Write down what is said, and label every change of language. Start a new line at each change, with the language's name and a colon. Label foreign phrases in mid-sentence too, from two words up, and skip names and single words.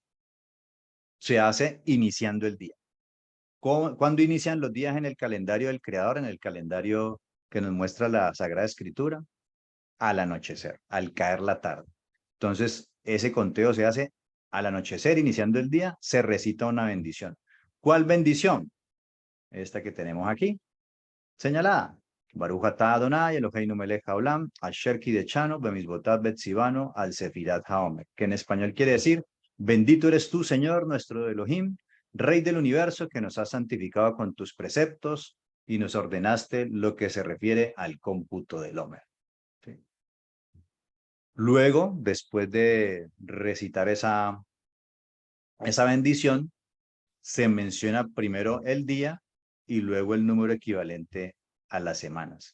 Spanish: Se hace iniciando el día. ¿Cuándo inician los días en el calendario del Creador, en el calendario que nos muestra la Sagrada Escritura? Al anochecer, al caer la tarde. Entonces, ese conteo se hace al anochecer, iniciando el día, se recita una bendición. ¿Cuál bendición? Esta que tenemos aquí, señalada.
Hebrew: ברוך אתה אדוני אלוהינו מלך העולם, אשר קדשנו במצוותיו וציוונו על ספירת העומר,
Spanish: que en español quiere decir, bendito eres tú, Señor, nuestro Elohim, Rey del universo, que nos has santificado con tus preceptos y nos ordenaste lo que se refiere al cómputo del Homer. ¿Sí? Luego, después de recitar esa bendición, se menciona primero el día y luego el número equivalente a las semanas.